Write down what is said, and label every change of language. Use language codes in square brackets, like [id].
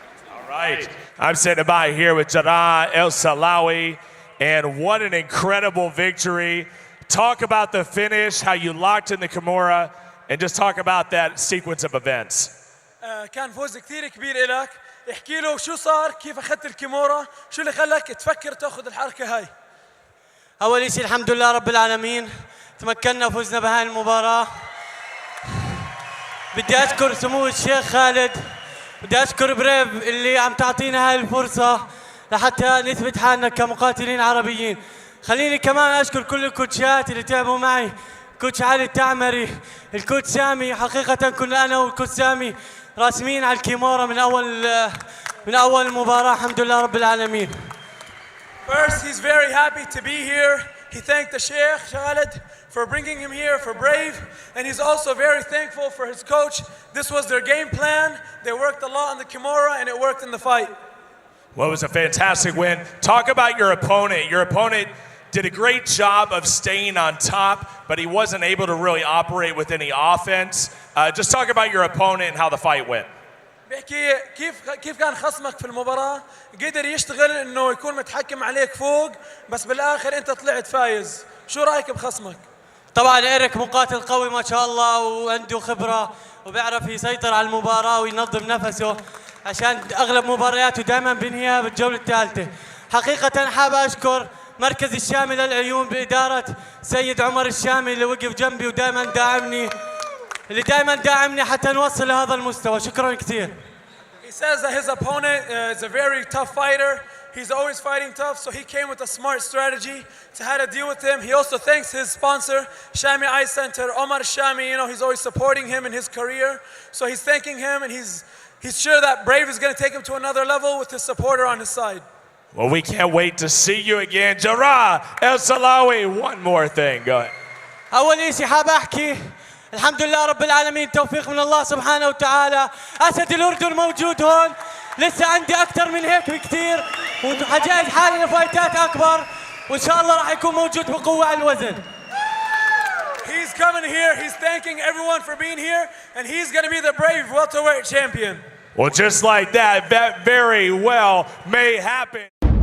[en] All right, I'm sitting by here with Jarrah Al Silawi, and what an incredible victory. Talk about the finish, how you locked in the Kimura, and just talk about that sequence of events. [ar] كان فوز كثير كبير إلك. احكي له شو صار، كيف أخذت الكيمورا، شو اللي خلاك تفكر تأخذ الحركة هاي؟ أول شيء الحمد لله رب العالمين، تمكنا وفزنا بهاي المباراة. بدي أشكر سمو الشيخ خالد، بدي أشكر بريف اللي عم تعطينا هاي الفرصة لحتى نثبت حالنا كمقاتلين عربيين. خليني كمان أشكر كل الكوتشات اللي تعبوا معي، كوتش علي التعمري، الكوتش سامي. حقيقة كنا أنا والكوتش سامي راسمين على الكيمورا من أول مباراة. الحمد لله رب العالمين. [en] First, he's very happy to be here. He thanked the Sheikh Khalid for bringing him here for Brave, and he's also very thankful for his coach. This was their game plan. They worked a lot on the Kimura, and it worked in the fight. Well, it was a fantastic win. Talk about your opponent. Your opponent did a great job of staying on top, but he wasn't able to really operate with any offense. Just talk about your opponent and how the fight went. [ar] بحكي كيف كان خصمك في المباراة، قدر يشتغل انه يكون متحكم عليك فوق، بس بالاخر انت طلعت فايز. شو رايك بخصمك؟ طبعا إيريك مقاتل قوي ما شاء الله، وعنده خبرة وبيعرف يسيطر على المباراة وينظم نفسه، عشان اغلب مبارياته دائما بينهيها بالجولة الثالثة. حقيقة حاب اشكر مركز الشامي للعيون بإدارة سيد عمر الشامي اللي وقف جنبي ودائما داعمني حتى نوصل لهذا المستوى. شكرا كثير. [en] He says that his opponent is a very tough fighter. He's always fighting tough, so he came with a smart strategy to how to deal with him. He also thanks his sponsor, Shami Eye Center, Omar Shami. You know, he's always supporting him in his career. So he's thanking him, and he's sure that Brave is going to take him to another level with his supporter on his side. Well, we can't wait to see you again. Jarrah Al Silawi, one more thing. Go ahead. [ar] أول شيء حاب أحكي الحمد لله رب العالمين، توفيق من الله سبحانه وتعالى. أسد الأردن موجود هون، لسه عندي أكثر من هيك بكثير، وحجهز حالي لفايتات أكبر، وإن شاء الله راح يكون موجود بقوة على الوزن. [en] He's coming here. He's thanking everyone for being here, and he's going to be the Brave welterweight champion. Well, just like that, that very well may happen.